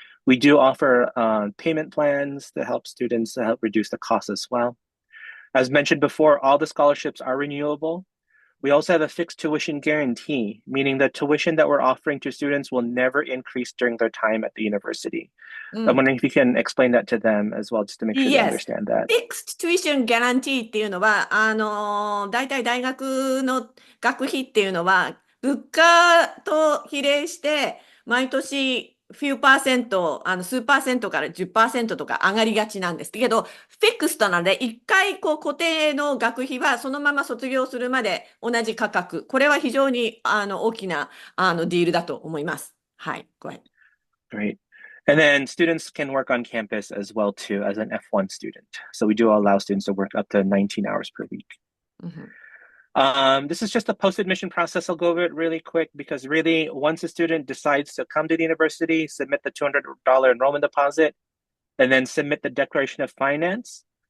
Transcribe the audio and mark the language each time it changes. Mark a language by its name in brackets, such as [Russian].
[English] We do offer payment plans to help students to help reduce the cost as well. As mentioned before, all the scholarships are renewable. We also have a fixed tuition guarantee, meaning the tuition that we're offering to students will never increase during their time at the university. I'm wondering if you can explain that to them as well, just to make sure they Yes. understand that. [Japanese] Fixed tuition guarantee っていうのは、大体大学の学費っていうのは、物価と比例して、毎年、数パーセントから10%とか上がりがちなんですけど、フィックストなので、一回固定の学費はそのまま卒業するまで同じ価格。これは非常に大きなディールだと思います。 [English] はい、go ahead. Great. And then students can work on campus as well too as an F1 student. So we do allow students to work up to 19 hours per week. This is just a post-admission process. I'll go over it really quick because really once a student decides to come to the university, submit the $200 enrollment deposit, and then submit the declaration of finance.